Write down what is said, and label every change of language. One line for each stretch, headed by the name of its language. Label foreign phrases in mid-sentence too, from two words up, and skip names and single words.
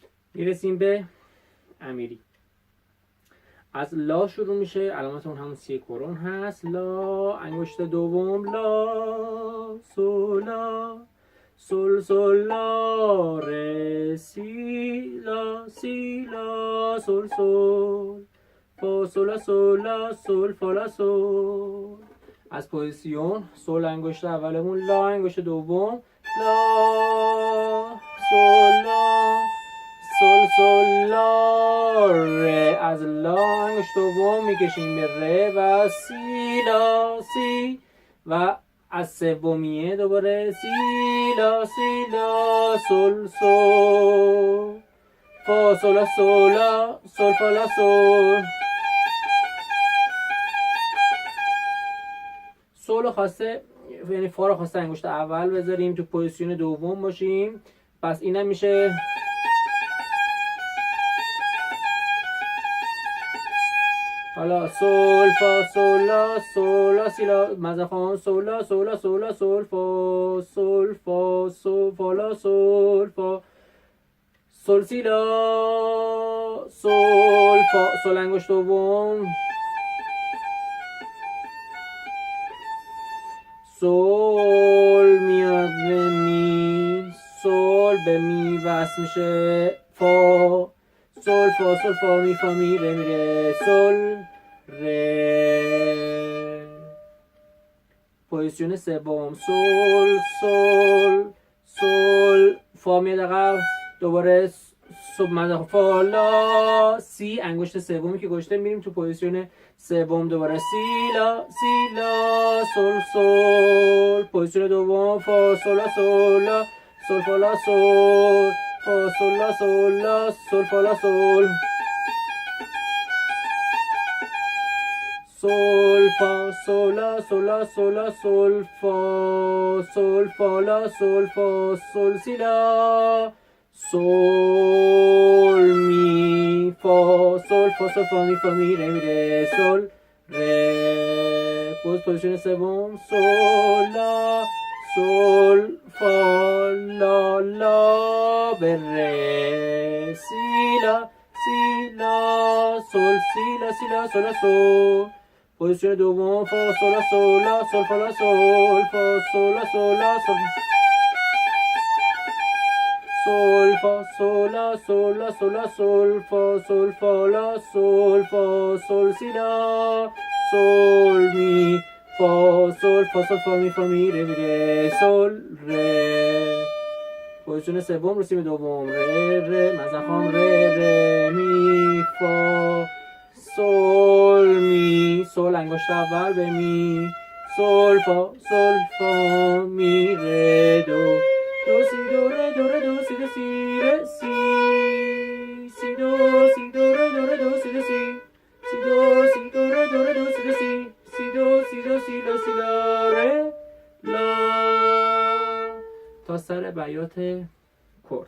Persian: میرسیم به امیری. از لا شروع میشه، علامت اون همون سی کرون هست. لا انگشت دوم، لا سولا سول سول لا ره سی لا سی لا سول سول فا سولا سولا سول فالا سول. از پوزیسیون سول انگشت اولمون، لا انگشت دوم، لا سول لا سول سول لا ره. از لا انگشت دوم میکشیم به ره و سی لا سی و از سومیه دوباره سی لا سول سول فا سولا سولا سول فالا سول. سول خواسته یعنی فا رو خواسته انگشت اول بذاریم، تو پوزیشن دوم باشیم، پس اینم میشه حالا سول فا سولا سولا سیلا مزخان سولا سولا سولا سول فا سول فا سول فالا سول فا سول سیلا سول فا. سول انگشت دوم، سول میاد به می، سول به می وصل میشه، فا سول فا سول فا می فا می ره می ره سول ره. پوزیشن سوم، سول سول سول فا میاد عقب، دوباره فا لا سی انگشت سومی که گشته، میریم تو پوزیشن سوم، دوباره سی لا سول سول. پوزیشن دوم، فا سولا سولا سول فالا سول فا سولا سولا سول فالا سول. سول فا سولا سولا سولا سول فا سول فالا سول فا سول سی لا سول می فا سول فا سول فا می فا می ره می ره سول ره. پوزیشن سوم، سول لا سول فا لا لا به ره سی لا سول سی لا سولا سول. پوزیشن دوم، فا سولا سولا سول فالا سول فا سولا سولا سول سول فا سولا سولا سولا سول فا سول فالا سول فا سول سی لا سول می فا سول فا سول فا می فا می ره می ره سول ره. پوزیشن سوم، رسیم دوم، ره مزخام ره می فا سول می، سول انگشت اول به می، سول فا می ره دو سی دو ره دو ره دو سی دو سی ره سی دو ره دو سی دو سی دو ره دو ره دو سی دو سی لا ره لا تا سر بیات کرد.